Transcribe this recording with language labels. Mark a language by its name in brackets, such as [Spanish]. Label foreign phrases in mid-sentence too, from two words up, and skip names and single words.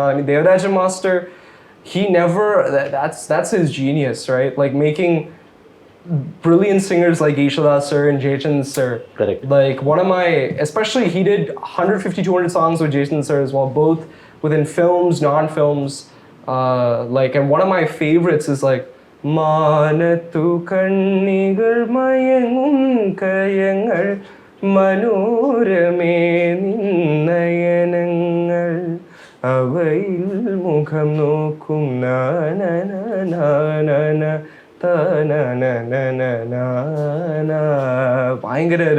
[English] I mean, Devaraja Master, he never, that's his genius, right? Like making brilliant singers like Yeshwada sir and Jason sir. Correct. Like one of my, especially he did 150, 200 songs with Jason sir as well, both within films, non-films. Like, and one of my favorites is like, [Malayalam] മനതു കന്നികൾ മയങ്ങും കായങ്ങൾ മനോരമേ നിന്നയനങ്ങൾ അവയിൽ മുഖം നോക്കും ഭയങ്കര ഒരു